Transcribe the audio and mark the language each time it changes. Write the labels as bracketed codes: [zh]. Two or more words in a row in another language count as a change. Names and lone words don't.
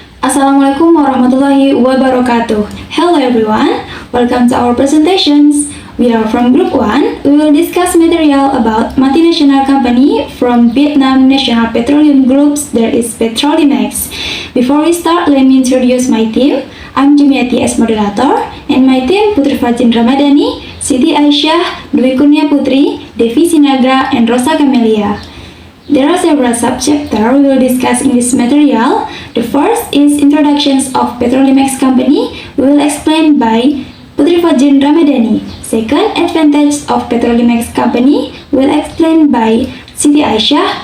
[ar] السلام عليكم ورحمة الله وبركاته. [en] Hello everyone, welcome to our presentations. We are from Group 1. We will discuss material about multinational company from Vietnam National Petroleum Groups, there is Petrolimex. Before we start, let me introduce my team. I'm Jumiati as moderator, and my team Putri Fajin Ramadhani, Siti Aisyah, Dwi Kurnia Putri, Devi Sinagra, and Rosa Camelia. There are several subchapters we will discuss in this material. The first is introductions of Petrolimex company. We will explain by Putri Fajin Ramadhani. Second, advantage of Petrolimex company. We will explain by Siti Aisyah.